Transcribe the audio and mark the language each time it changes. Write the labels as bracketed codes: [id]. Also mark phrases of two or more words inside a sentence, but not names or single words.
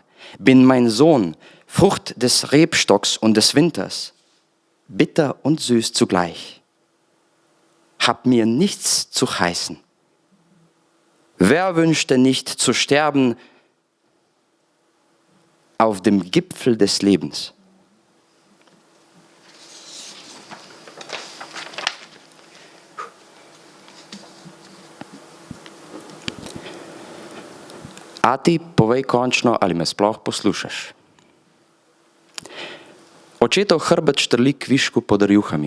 [de] Bin mein Sohn, Frucht des Rebstocks und des Winters. Bitter und süß zugleich. Hab mir nichts zu heißen. Wer wünschte nicht zu sterben auf dem Gipfel des Lebens? [sl] Ati, povej končno, ali me sploh poslušaš. Očetov hrbet štrli kvišku pod rjuhami.